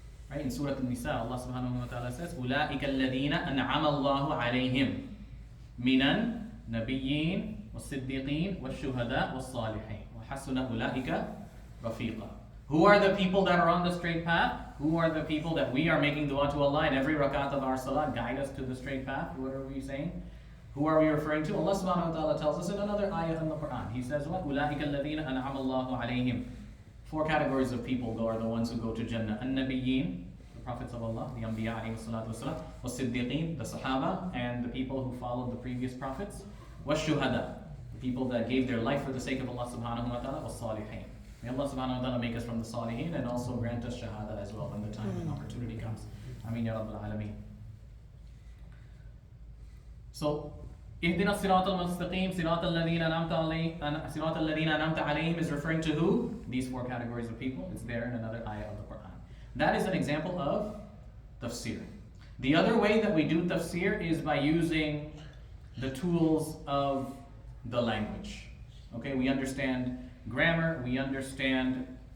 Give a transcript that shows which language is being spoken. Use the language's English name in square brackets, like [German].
[English] Right, in Surah An-Nisa, Allah subhanahu wa ta'ala says, [Arabic] أولئك الذين أنعم الله عليهم من النبيين والصديقين والشهداء والصالحين وحسن أولئك رفيقا. [English] Who are the people that are on the straight path? Who are the people that we are making dua to Allah in every rakat of our salah? Guide us to the straight path. What are we saying? Who are we referring to? Allah subhanahu wa ta'ala tells us in another ayah in the Quran. He says, what? [Arabic] أُولَٰئِكَ الَّذِينَ أَنْعَمَ اللَّهُ عَلَيْهِمْ. [English] 4 categories of people are the ones who go to Jannah. An-Nabiyyin, the prophets of Allah, the Anbiya alayhi salatu wasalam. Was-Siddiqeen, the Sahaba, and the people who followed the previous prophets. Was-Shuhada, the people that gave their life for the sake of Allah subhanahu wa ta'ala. Was-Salihin. May Allah subhanahu wa ta'ala make us from the Salihin and also grant us Shahada as well when the time and opportunity comes. [Arabic] Ameen ya rabbal alameen. [English] So, [Arabic] اهدنا الصراط المستقيم صراط الذين أنعمت عليهم [English] is referring to who? These 4 categories of people. It's there in another ayah of the Quran. That is an example of tafsir. The other way that we do tafsir is by using the tools of the language. Okay, we understand grammar, we understand